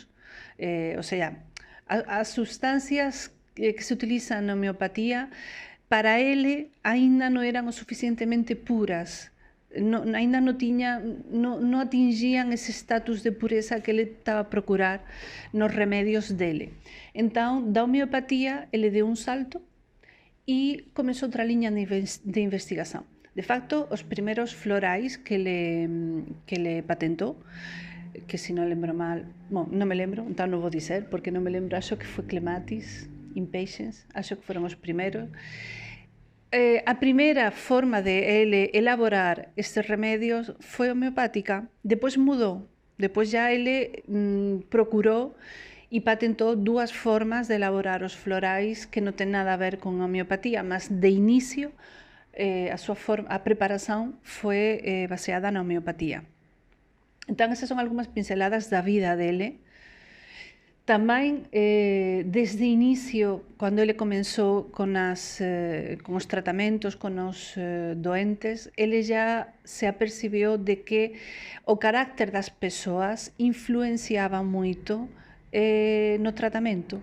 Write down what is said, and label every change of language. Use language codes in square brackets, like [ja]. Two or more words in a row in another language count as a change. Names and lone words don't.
[gl] O sea, as substancias que se utilizan na homeopatía, para ele aínda non eran o suficientemente puras, aínda non atingían ese status de pureza que ele estaba a procurar nos remedios dele. Entón, da homeopatía, ele deu un salto e comezou outra liña de investigación. De facto, os primeiros florais que ele patentou, que se non lembro mal, non me lembro, entón non vou dizer, porque non me lembro, acho que foi Clematis, Impatiens, acho que foron os primeiros. A primeira forma de ele elaborar estes remedios foi homeopática, depois mudou, depois já ele procurou e patentou 2 formas de elaborar os florais que non ten nada a ver con a homeopatía, mas de inicio a preparación foi baseada na homeopatía. Entón, esas son algunhas pinceladas da vida dele. Tamén, desde o inicio, cando ele comenzou con os tratamentos, con os doentes, ele já se apercibiu de que o carácter das persoas influenciaba moito no tratamento.